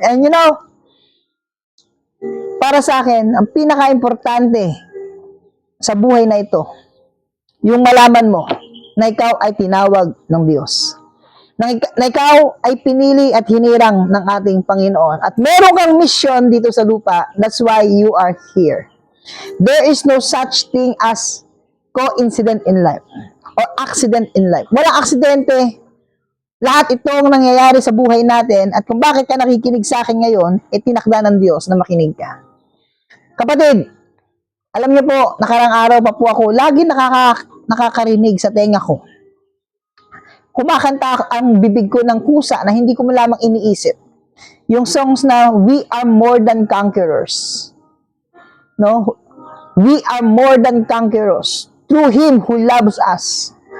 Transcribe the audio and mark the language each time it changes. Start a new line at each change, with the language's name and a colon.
English: And you know,
Filipino: para sa akin, ang pinaka-importante sa buhay na ito, yung malaman mo na ikaw ay tinawag ng Diyos. Na ikaw ay pinili at hinirang ng ating Panginoon. At meron kang mission dito sa lupa.
English: That's why you are here. There is no such thing as coincidence in life or accident in life.
Filipino: Walang aksidente. Lahat itong nangyayari sa buhay natin at kung bakit ka nakikinig sa akin ngayon, tinakda ng Diyos na makinig ka. Kapatid, alam niyo po, nakarang araw pa po ako, lagi nakakarinig sa tenga ko. Kumakanta ang bibig ko ng kusa na hindi ko malamang iniisip. Yung songs na,
English: we are more than conquerors. No? We are more than conquerors through Him who loves us.